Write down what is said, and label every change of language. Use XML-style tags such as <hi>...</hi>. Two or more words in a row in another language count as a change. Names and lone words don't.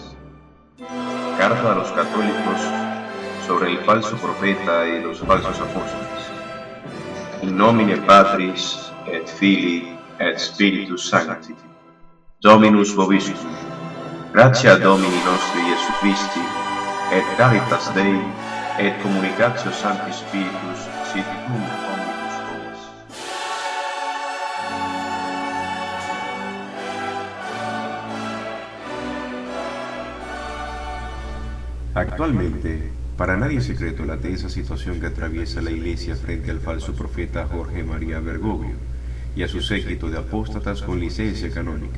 <es>Carta a los católicos sobre el falso profeta y los falsos apóstoles.</es> <la>In nomine Patris et Filii et Spiritus Sancti. Dominus vobiscum. Gratia Domini nostri Iesu Christi et caritas Dei et communicatio Sancti Spiritus sit cum omnibus vobis.</la> <es>Actualmente, para nadie es secreto la tensa situación que atraviesa la Iglesia frente al falso profeta Jorge María Bergoglio y a su séquito de apóstatas con licencia canónica.</es>